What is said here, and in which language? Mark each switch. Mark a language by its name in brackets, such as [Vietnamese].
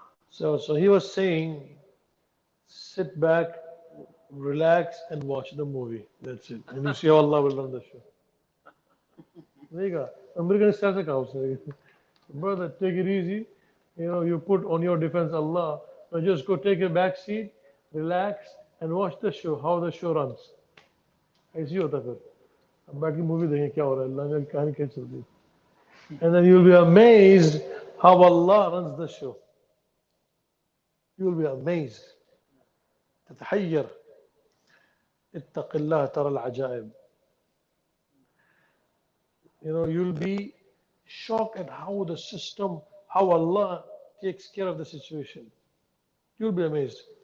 [English] So he was saying, sit back, relax, and watch the movie. That's it. And you see how Allah will run the show. There you go. American style [Hindi] se kaha usne. [English] Brother, take it easy. You put on your defense Allah. So just go take a back seat, relax, and watch the show, how the show runs. [Hindi] ऐसी होता फिर. अब बैठ के movie देखें क्या हो रहा है, अल्लाह ने कहानी कैसे चल रही है. [English] And then you'll be amazed how Allah runs the show. You'll be amazed. [Arabic] تتحير. اتق الله ترى العجائب. [English] You'll be shocked at how the system, how Allah takes care of the situation. You'll be amazed.